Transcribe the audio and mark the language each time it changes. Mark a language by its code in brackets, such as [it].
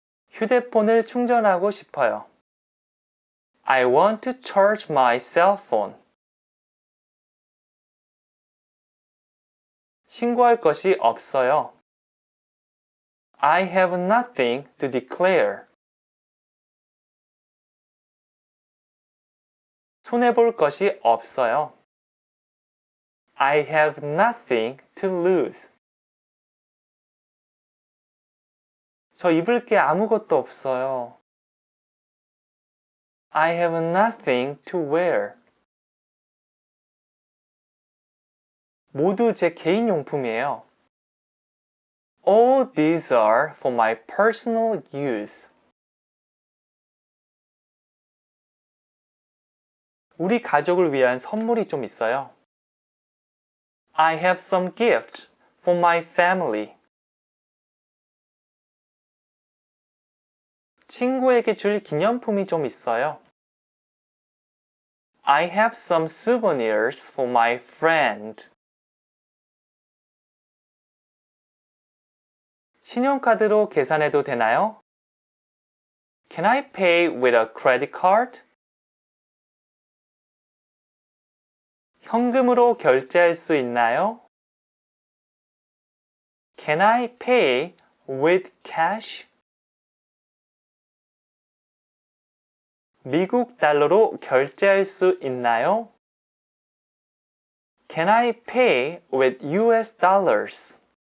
[ko] 휴대폰을 충전하고 싶어요. [en] I want to charge my cell phone. [ko] 신고할 것이 없어요. [en] I have nothing to declare. [ko] 손해볼 것이 없어요. [en] I have nothing to lose. [ko] 저 입을 게 아무것도 없어요. [en] I have nothing to wear. [ko] 모두 제 개인 용품이에요. [en] All these are for my personal use. [ko] 우리 가족을 위한 선물이 좀 있어요. [en] I have some gift for my family. [ko] 친구에게 줄 기념품이 좀 있어요. [en] I have some souvenirs for my friend. [ko] 신용카드로 계산해도 되나요? [en] Can I pay with a credit card? [ko] 현금으로 결제할 수 있나요? [en] Can I pay with cash? [ko] 미국 달러로 결제할 수 있나요? [en] Can I pay with US dollars?